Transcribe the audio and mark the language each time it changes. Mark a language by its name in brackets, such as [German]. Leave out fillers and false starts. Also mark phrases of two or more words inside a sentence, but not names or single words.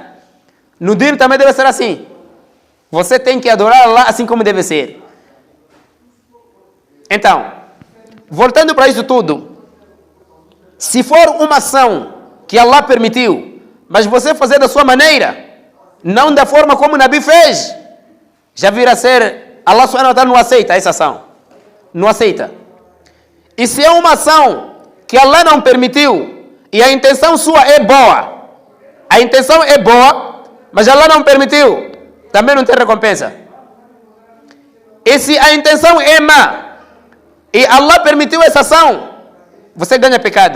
[Portuguese] No din também deve ser assim. Você tem que adorar Allah assim como deve ser. Então, voltando para isso tudo, se for uma ação que Allah permitiu, mas você fazer da sua maneira, não da forma como o Nabi fez, já virá ser, [Arabic] الله سبحانه وتعالى [Portuguese] não aceita essa ação. Não aceita. E se é uma ação que Allah não permitiu, e a intenção sua é boa, a intenção é boa, mas Allah não permitiu, também não tem recompensa. E se a intenção é má, e Allah permitiu essa ação, você ganha pecado.